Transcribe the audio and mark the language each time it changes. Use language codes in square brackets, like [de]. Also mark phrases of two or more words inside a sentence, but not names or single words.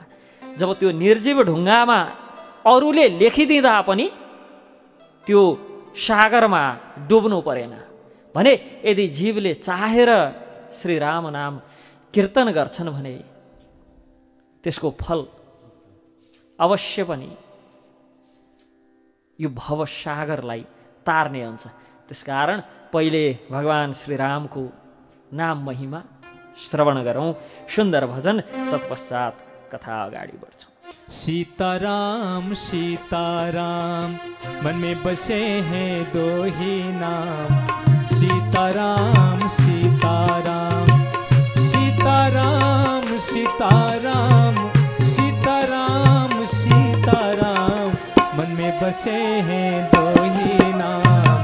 [ne] जब त्यो निर्जीव ढुङ्गामा अरूले लेखिदिँदा पनि त्यो सागरमा डुब्नु परेन भने यदि जीवले चाहेर श्रीराम नाम कीर्तन गर्छन् भने त्यसको फल अवश्य पनि यो भवसागरलाई तार्ने हुन्छ। त्यसकारण पहिले भगवान श्रीरामको नाम महिमा श्रवण गरौँ, सुन्दर भजन, तत्पश्चात कथा अगाडि बढ्छौँ। [hi] सीताराम सीताराम मन में बसे हैं दो ही नाम। सीताराम सीताराम सीताराम सीताराम सीताराम सीताराम मन में बसे हैं दो ही नाम।